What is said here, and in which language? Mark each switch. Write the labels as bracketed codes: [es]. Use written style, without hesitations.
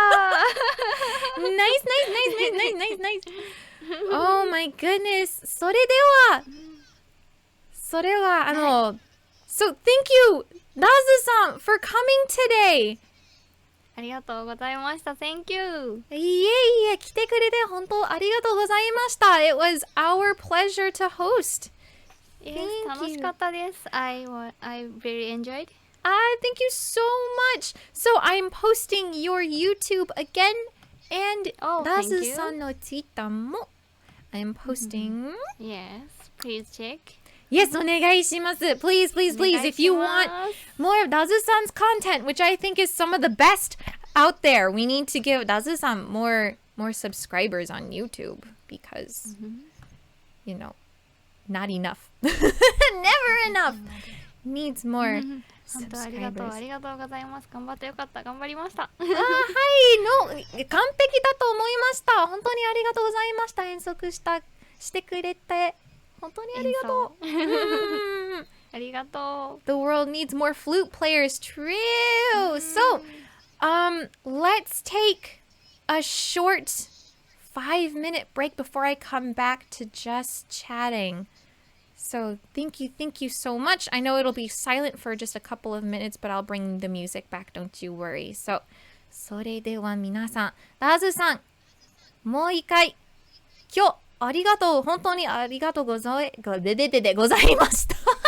[en] Nice, nice, nice, nice, nice, nice, nice. Oh my goodness. [ja] それでは、 [en] So thank you, Dazu さん for coming today. [ja] ありがとうございました [en] Thank you [ja] いえいえ、来てくれて本当ありがとうございました。 [en] It was our pleasure to host. Yes, [ja] 楽しかったです [en] I very enjoyed. Thank you so much. So I'm posting your YouTube again and Dazu さんの Twitter も I'm posting. Yes, please check. Yes, [ja] お願いします。 [en] Please, please, please. If you want more of Dazu-san's content, which I think is some of the best out there, we need to give Dazu-san more subscribers on YouTube because, you know, not enough. Never enough. Needs more [ja] 本当ありがとうありがとうございます頑張ってよかった頑張りましたはい、完璧だと思いました。本当にありがとうございました。演奏してくれて。本当にありがとう。ありがとう。 [en] The world needs more flute players. True. So, let's take a short 5-minute break before I come back to just chatting. So, thank you so much. I know it'll be silent for just a couple of minutes, but I'll bring the music back. Don't you worry. [ja] So, それでは皆さん、ダズさん、もう一回、今日、ありがとう。本当にありがとうございました。ありがとうございました。